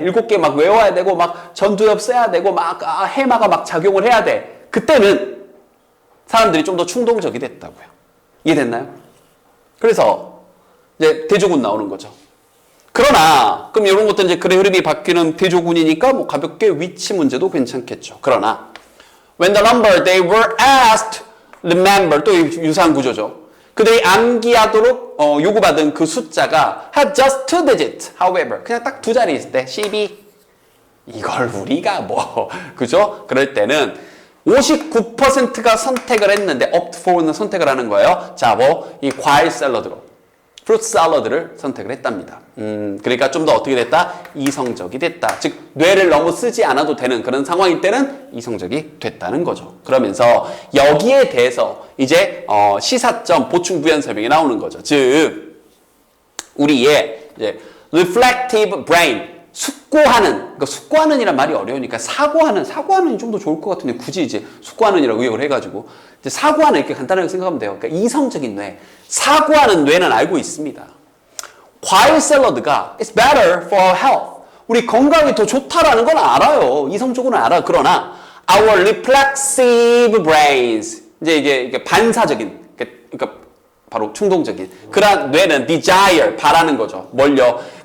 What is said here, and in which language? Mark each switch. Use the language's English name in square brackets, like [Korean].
[Korean] 7개 막 외워야 되고, 막 전두엽 써야 되고, 막 해마가 막 작용을 해야 돼. 그때는 사람들이 좀 더 충동적이 됐다고요. 이해됐나요? 그래서 이제 대조군 나오는 거죠. 그러나 그럼 이런 것들 이제 글의 흐름이 바뀌는 대조군이니까 뭐 가볍게 위치 문제도 괜찮겠죠. 그러나 [English] when the number they were asked remember, [Korean] 또 유사한 구조죠. 그들이 암기하도록 요구받은 그 숫자가 [English] had just 2 digits. However, [Korean] 그냥 딱 두 자리 있을 때 12. 이걸 우리가 그죠? 그럴 때는 59%가 선택을 했는데 [English] opt for [Korean] 는 선택을 하는 거예요. 자, 이 과일 샐러드로 프루트 샐러드를 선택을 했답니다. 그러니까 좀 더 어떻게 됐다? 이성적이 됐다. 즉 뇌를 너무 쓰지 않아도 되는 그런 상황일 때는 이성적이 됐다는 거죠. 그러면서 여기에 대해서 이제 시사점 보충 부연 설명이 나오는 거죠. 즉 우리의 이제 [English] reflective brain, [Korean] 숙고하는, 그러니까 숙고하는이란 말이 어려우니까 사고하는 좀 더 좋을 것 같은데 굳이 이제 숙고하는이라고 의역을 해가지고 이제 사고하는 이렇게 간단하게 생각하면 돼요. 그러니까 이성적인 뇌, 사고하는 뇌는 알고 있습니다. 과일 샐러드가 [English] it's better for our health. [Korean] 우리 건강에 더 좋다라는 건 알아요. 이성적으로는 알아. 그러나 [English] our reflexive brains, [Korean] 이제 이게 반사적인, 그러니까 바로 충동적인 그런 뇌는 [English] desire, [Korean] 바라는 거죠. 뭘요?